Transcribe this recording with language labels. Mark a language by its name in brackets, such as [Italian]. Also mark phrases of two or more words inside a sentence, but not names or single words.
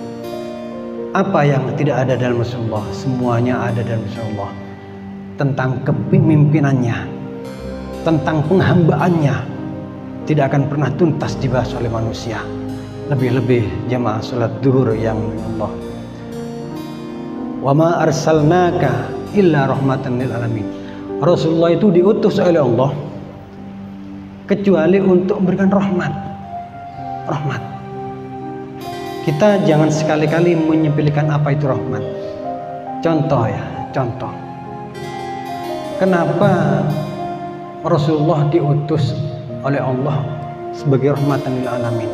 [Indonesian] Apa yang tidak ada dalam Rasulullah? Semuanya ada dalam Rasulullah. Tentang kepemimpinannya, tentang penghambaannya, tidak akan pernah tuntas dibahas oleh manusia. Lebih-lebih jamaah salat duhur yang Allah. [Arabic] Wa ma arsalnaka illa rahmatan lil alamin. [Indonesian] Rasulullah itu diutus oleh Allah kecuali untuk memberikan rahmat. Kita jangan sekali-kali menyepelekan apa itu rahmat. Contoh. Kenapa Rasulullah diutus oleh Allah sebagai [Arabic] rahmatan lil alamin?